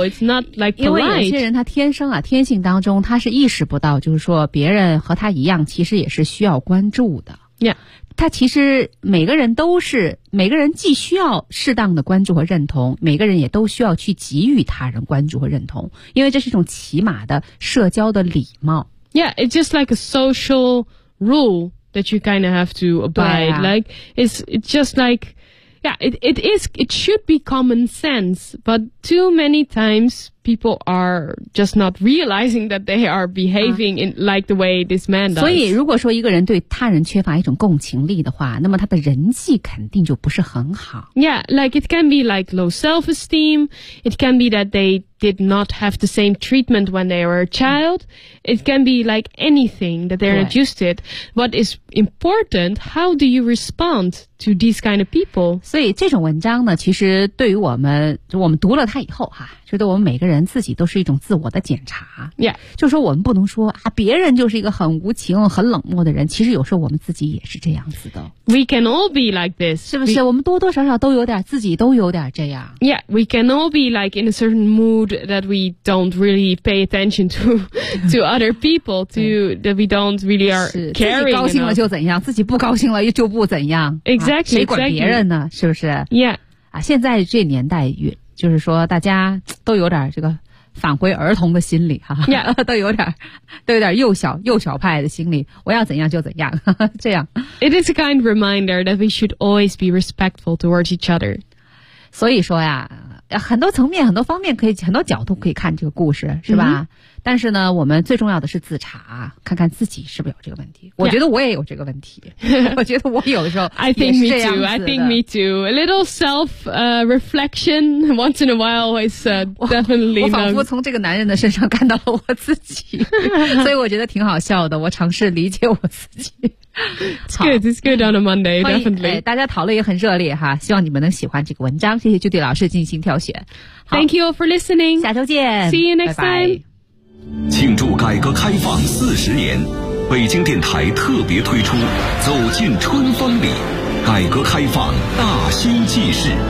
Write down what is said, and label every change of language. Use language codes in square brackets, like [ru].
[en] It's not like polite. [zh] 因为有些人他天生啊，天性当中他是意识不到，就是说别人和他一样，其实也是需要关注的。 [en] Yeah. [zh] 他其实每个人都是，每个人既需要适当的关注和认同，每个人也都需要去给予他人关注和认同，因为这是一种起码的社交的礼貌。 [en] Yeah, it's just like a social rule that you kind of have to abide.、啊、 like, it's just like, yeah, it should be common sense, but too many times people are just not realizing that they are behaving、啊、in like the way this man does. [zh] 所以如果说一个人对他人缺乏一种共情力的话，那么他的人际肯定就不是很好。 [en] Yeah, like it can be like low self-esteem. It can be that they did not have the same treatment when they were a child.、嗯、it can be like anything that they're not used to it. What is important, how do you respond to these kind of people? [zh] 所以这种文章呢，其实对于我们，就我们读了它以后哈，觉得我们每个人自己都是一种自我的检查。 [en] Yeah. [zh] 就说我们不能说啊，别人就是一个很无情很冷漠的人，其实有时候我们自己也是这样子的。 [en] We can all be like this. [zh] 是不是我们多多少少都有点，自己都有点这样。 [en] Yeah, we can all be like in a certain mood that we don't really pay attention to other people, that we don't really are caring. [zh] 自己高兴了就怎样，自己不高兴了就不怎样。 [en] Exactly.、 [zh] 啊、谁管别人呢、 [en] exactly. [zh] 是不是 [en] ?Yeah. [zh] 啊，现在这年代越就是说大家都有点这个返回儿童的心理哈、啊 [en] yeah. [zh] 都有点幼小派的心理，我要怎样就怎样这样。 [en] It is a kind of reminder that we should always be respectful towards each other. [zh] 所以说呀，很多层面很多方面可以，很多角度可以看这个故事是吧、 mm-hmm. 但是呢我们最重要的是自查，看看自己是不是有这个问题。我觉得我也有这个问题、 [en] yeah. [zh] 我觉得我有的时候也是这样子的。 [en] I think me too. A little self reflection once in a while is definitely [zh] 我仿佛从这个男人的身上看到了我自己所以我觉得挺好笑的，我尝试理解我自己。 [en] It's good on a Monday, definitely. [zh] 大家讨论也很热烈哈，希望你们能喜欢这个文章。谢谢 Judy 老师进行挑选。 [en] Thank you all for listening. [zh] 下周见。 [en] See you next time. [zh] 庆祝改革开放40年，北京电台特别推出《走进春风里》，改革开放大新纪事。